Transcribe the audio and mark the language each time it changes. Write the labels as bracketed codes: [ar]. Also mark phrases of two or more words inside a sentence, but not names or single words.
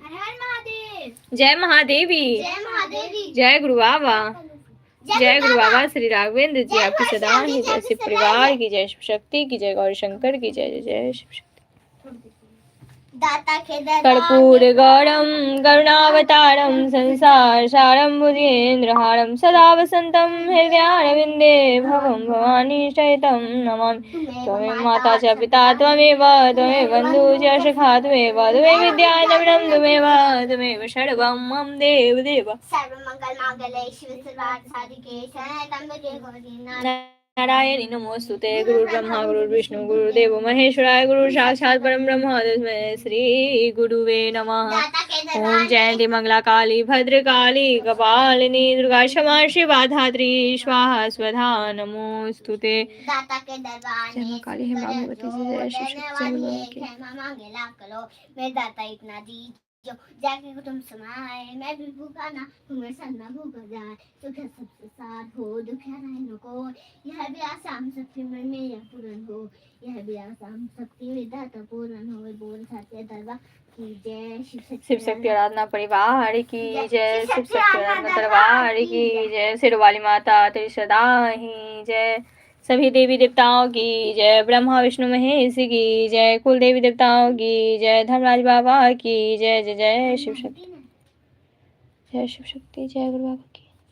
[hi] हर हर महादेव जय महादेवी जय महादेवी जय गुरु बाबा जय गुरु बाबा श्री राघवेंद्र जी आपकी सदा ही जय शिव परिवार की जय शिव शक्ति की जय गौरी शंकर की जय जय जय शिव शक्ति दाता के दरबार [sa] कर्पूर गौरम करुणावतारम संसार सारम भुजेन्द्रहारम सदा वसंतम हृदयारविंदे भवम भवानी सहितं नमामि त्वमेव माता च पिता त्वमेव त्वमेव बन्धु च सखा त्वमेव त्वमेव विद्या नवनं त्वमेव सर्वं मम देव देव सर्वमंगल मांगल्ये शिव सर्वार्थ साधिके शरण्ये गौरी नारायणी नारायणी नमोस्तुते गुरुर्ब्रह्मा गुरुर्विष्णु गुरुदेव महेश्वराय गुरु साक्षात् परम ब्रह्म तस्मै श्री गुरुवे नमः [hi] दाता के ओम दरबार [sa] जयंती मंगला काली भद्रकाली कपालिनी दुर्गा क्षमा शिवा धात्री स्वाहा स्वधा नमोस्तुते [hi] दाता के दरबार जय मां काली है मां भगवती जी जय शिव शक्ति जय गुरु की मांगे लाख करो मैं दाता इतना दी जो जाके कुटुंब समाए मैं भी भूखा ना तुम्हें सन्ना भूखा जाए सुख सबसे साथ हो दुख रहने को यह भी आसाम शक्ति मन में यह पूर्ण हो यह भी आसाम शक्ति में दाता पूर्ण हो बोल सत्य दरबार की जय शिव शक्ति आराधना परिवार की जय शिव शक्ति आराधना परिवार की जय सिरवाली माता तेरी सदा ही जय सभी देवी देवताओं की जय ब्रह्मा विष्णु महेश की जय कुल देवी देवताओं की जय धर्मराज बाबा की जय जय जय शिव शक्ति जय शिव शक्ति जय गुरु बाबा की